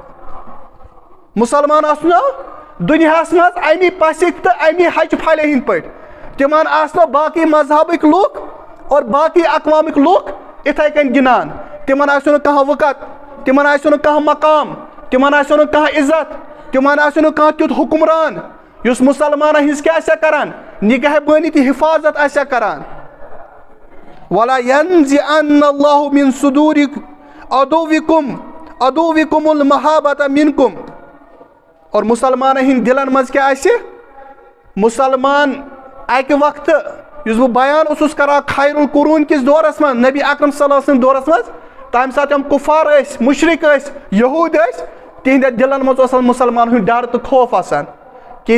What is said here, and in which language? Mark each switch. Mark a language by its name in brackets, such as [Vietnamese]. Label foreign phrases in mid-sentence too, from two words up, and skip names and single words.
[Kashmiri] مُسلمان آسنو دُنیاہس منٛز امہِ پسِکۍ تہٕ امہِ ہچہِ پھلہِ ہِنٛدۍ پٲٹھۍ تِمن آسنو باقٕے مذہبٕکۍ لُکھ اور باقٕے اقوامٕکۍ لُکھ اِتھے کٔنۍ گِنٛدان تِمن آسیو نہٕ کانٛہہ وُقت تِمن آسیو نہٕ کانٛہہ مقام تِمن آسیو نہٕ کانٛہہ عزت تِمن آسیو نہٕ کانٛہہ تیُتھ حُکمران یُس مُسلمانن ہِنٛز کیٛاہ آسیا کران نگہبٲنی تہٕ حفاظت آسیا کران [Arabic] ولا ینزعن اللہ من صدور عدوکم المحابۃ منکم [Kashmiri] اور مُسلمانن ہِنٛدۍ دِلن منٛز کیٛاہ آسہِ مُسلمان اکہِ وقتہٕ یُس بہٕ بیان اوسُس کران [Arabic] خیر القرون [Kashmiri] کِس دورس منٛز نبی اکرم [Arabic] صلی اللہ علیہ وسلم [Kashmiri] دورس منٛز تمہِ ساتہٕ یِم کُفار ٲسۍ مُشرِک ٲسۍ یہوٗد ٲسۍ تِہنٛدٮ۪ن دِلن منٛز اوس مُسلمان ہُنٛد ڈر تہٕ خوف آسان کہِ